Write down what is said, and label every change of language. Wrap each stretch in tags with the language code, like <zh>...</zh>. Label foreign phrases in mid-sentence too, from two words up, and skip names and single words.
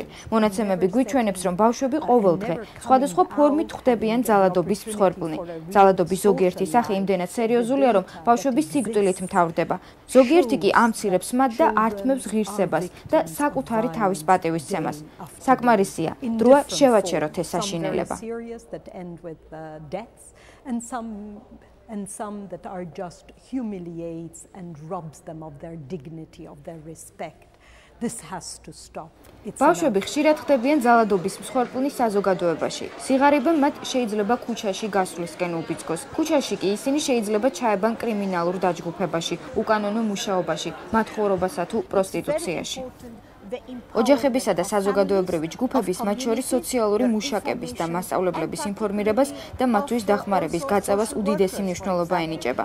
<ka>მონაცემები გვიჩვენებს, რომ ბავშვები ყოველ დღე სხვადასხვა ფორმით ხვდებიან ძალადობის მსხვერპლნი. ძალადობის ზოგიერთი სახე იმდენად სერიოზულია, რომ ბავშვები სიკვდილით მთავრდება. ზოგიერთი კი ამცირებს მათ და ართმევს ღირსებას და საკუთარი თავის პატივისცემას. საკმარისია, დროა შევაჩეროთ ეს საშინელება.</ka> <en>And some that are just humiliates and robs them of their dignity, of their respect. This has to stop.</en> <ka>ბავშვები ხშირად ხდებიან ძალადობის მსხვერპლნი საზოგადოებაში. სიღარიბე მათ შეიძლება ქუჩაში გასვლისკენ უბიძგოს. ქუჩაში კი ისინი შეიძლება ჩაებან კრიმინალურ დაჯგუფებაში, უკანონო მუშაობაში, მათხოვრობასა თუ პროსტიტუციაში. ოჯახებისა და საზოგადოებრივი ჯგუფების, მათ შორის სოციალური მუშაკების და მასწავლებლების ინფორმირებას და მათთვის დახმარების გაწევას უდიდესი მნიშვნელობა ენიჭება.</ka>